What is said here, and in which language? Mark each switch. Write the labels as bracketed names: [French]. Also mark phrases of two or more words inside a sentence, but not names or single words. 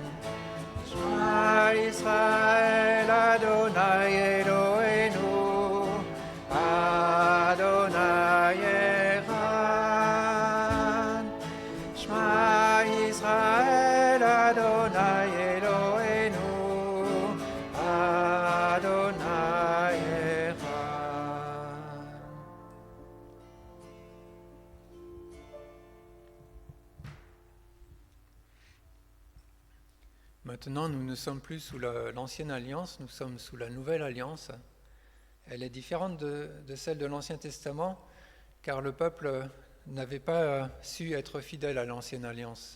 [Hebrew] שמע ישראל, אדוני אלוהינו, אדוני אחד. שמע ישראל, אדוני אלוהינו, אדוני אחד. [French] Maintenant, nous ne sommes plus sous l'ancienne alliance, nous sommes sous la nouvelle alliance. Elle est différente de celle de l'Ancien Testament, car le peuple n'avait pas su être fidèle à l'ancienne alliance.